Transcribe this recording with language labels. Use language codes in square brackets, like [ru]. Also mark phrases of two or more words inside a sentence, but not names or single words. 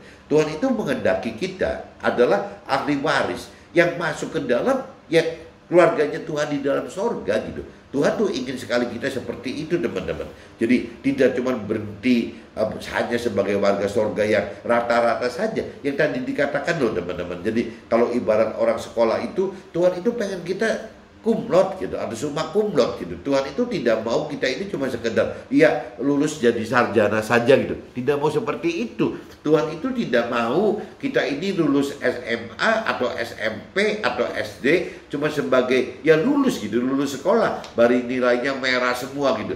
[id] Tuhan itu menghendaki kita adalah ahli waris yang masuk ke dalam ya keluarganya Tuhan di dalam sorga gitu. Tuhan tuh ingin sekali kita seperti itu, teman-teman. Jadi tidak cuma berhenti hanya sebagai warga sorga yang rata-rata saja. Yang tadi dikatakan loh, teman-teman. Jadi kalau ibarat orang sekolah itu, Tuhan itu pengen kita [la] cum laude [id] gitu, atau [la] summa cum laude [id] gitu. Tuhan itu tidak mau kita ini cuma sekedar lulus jadi sarjana saja gitu. Tidak mau seperti itu. Tuhan itu tidak mau kita ini lulus SMA atau SMP atau SD cuma sebagai lulus gitu, lulus sekolah, bari nilainya merah semua gitu.